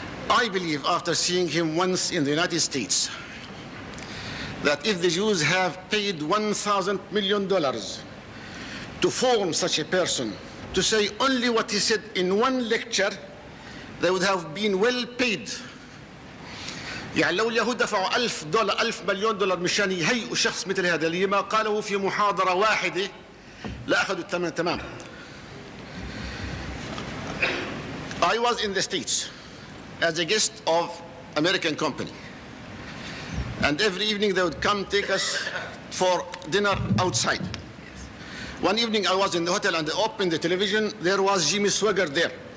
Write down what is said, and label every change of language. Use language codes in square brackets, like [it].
[en] I believe, after seeing him once in the United States, that if the Jews have paid $1,000 million to form such a person, to say only what he said in one lecture, they would have been well paid. [ar] يعني لو اليهود دفعوا $1,000 مليون دولار مشان يهيئوا شخص مثل هذا اللي ما قاله في محاضرة واحدة لا أخذوا الثمن تمام. [en] I was in the States as a guest of American company, and every evening they would come take us for dinner outside. One evening I was in the hotel and they opened the television. There was Jimmy Swaggart there.